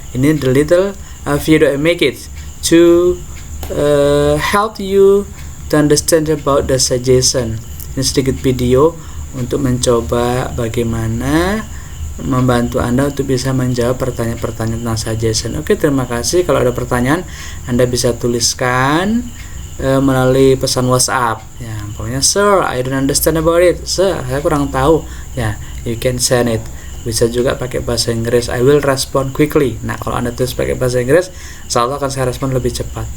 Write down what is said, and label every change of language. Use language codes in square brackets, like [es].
[id] Ini [en] the little video I make it to help you to understand about the suggestion. [id] Ini sedikit video untuk mencoba bagaimana membantu Anda untuk bisa menjawab pertanyaan-pertanyaan tentang suggestion. Oke, terima kasih. Kalau ada pertanyaan, Anda bisa tuliskan melalui pesan WhatsApp. Ya, pokoknya, [en] Sir, I don't understand about it. [id] Sir, saya kurang tahu. Ya, [en] you can send it. [id] Bisa juga pakai bahasa Inggris. [en] I will respond quickly. [id] Nah, kalau Anda tulis pakai bahasa Inggris, insya Allah akan saya respon lebih cepat.